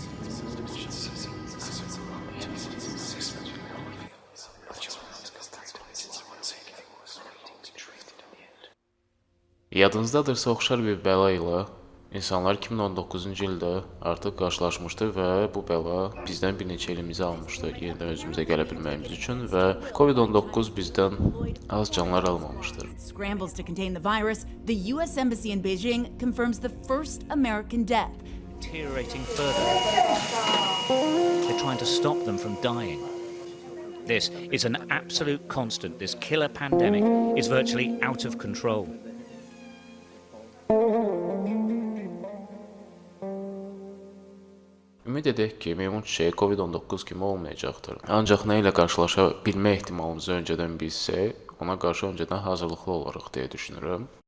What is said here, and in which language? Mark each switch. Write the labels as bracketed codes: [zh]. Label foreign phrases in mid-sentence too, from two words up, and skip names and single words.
[az] Yadınızdadırsa oxşar bir bəla ilə insanlar 2019-cu ildə artıq qarşılaşmışdı və bu bəla bizdən bir neçə ilimizi almışdı yenidən özümüzə gələ bilməyimiz üçün və COVID-19 bizdən az canlar almamışdır. [en] Scrambles to contain the virus, the U.S. Embassy in Beijing confirms the first American death. Deteriorating further. They're trying to stop them from dying. This is an absolute constant. This killer pandemic is virtually out of control. [az] Ümid edək ki, meymun çiçəyi COVID-19 kimi olmayacaqdır. Ancaq nə ilə qarşılaşa bilmə ehtimalımızı öncədən bilsək, ona qarşı öncədən hazırlıqlı olarıq deyə düşünürəm.